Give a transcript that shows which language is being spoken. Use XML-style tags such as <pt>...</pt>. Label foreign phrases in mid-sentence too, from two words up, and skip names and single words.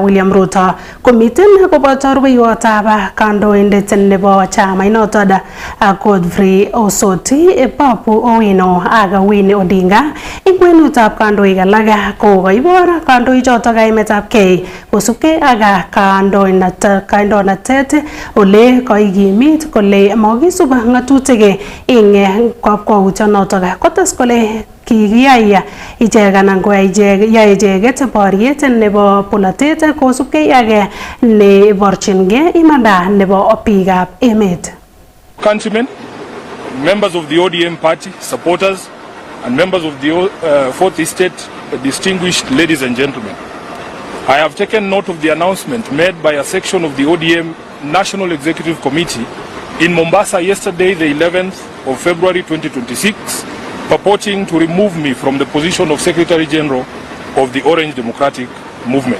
<kln>William Ruto komiten koboto rubeiwotab kandoindet nebo chamainotok Godfrey Osoti, Babu Owino ak Winnie Odinga eng kwenutab kandoik alak kokoibor kandoichotok kaimetab kei kosubkei ak kandoinatet ole kaikimit kole mokisub ng'atutik eng kakwautyonotok. Kotes kole kikiyai ichek anan koyai icheket boriet nebo polatet kosubkei ak neborchingei imanda nebo biikab emet.</kln> <en>Countrymen, members of the ODM party, supporters, and members of the Fourth Estate, distinguished ladies and gentlemen, I have taken note of the announcement made by a section of the ODM National Executive Committee in Mombasa yesterday, the 11th of February 2026, purporting to remove me from the position of Secretary General of the Orange Democratic Movement.</en>